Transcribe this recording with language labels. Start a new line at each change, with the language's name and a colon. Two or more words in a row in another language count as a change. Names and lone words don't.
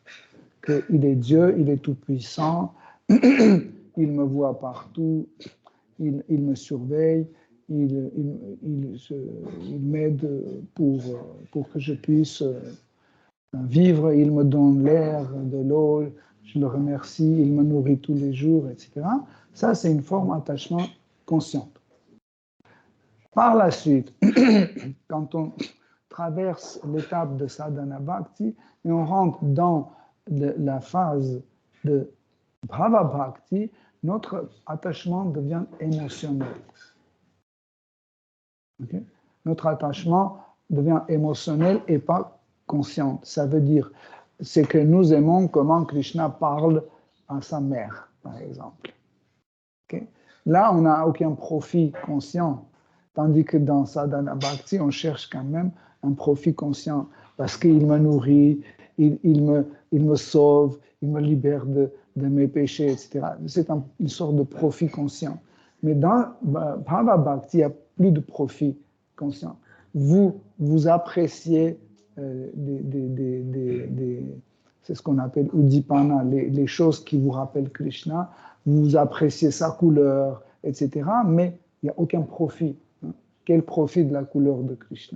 French: Qu'il est Dieu, il est tout-puissant, il me voit partout, il me surveille, il m'aide pour que je puisse vivre, il me donne l'air, de l'eau, je le remercie, il me nourrit tous les jours, etc. Ça, c'est une forme d'attachement consciente. Par la suite, quand on traverse l'étape de
Sanskrit: sadhana bhakti
French: et on rentre dans la phase de
Sanskrit: bhava bhakti,
French: notre attachement devient émotionnel. Okay? Notre attachement devient émotionnel et pas conscient. Ça veut dire, c'est que nous aimons comment Krishna parle à sa mère, par exemple. Okay? Là, on n'a aucun profit conscient. Tandis que dans
Sanskrit: sadhana bhakti,
French: on cherche quand même un profit conscient parce qu'il me nourrit, il me sauve, il me libère de mes péchés, etc. C'est une sorte de profit conscient. Mais dans
Sanskrit: bhava bhakti,
French: il n'y a plus de profit conscient. Vous appréciez c'est ce qu'on appelle udipana, les choses qui vous rappellent Krishna, vous appréciez sa couleur, etc. Mais il n'y a aucun profit. Quel profit de la couleur de Krishna?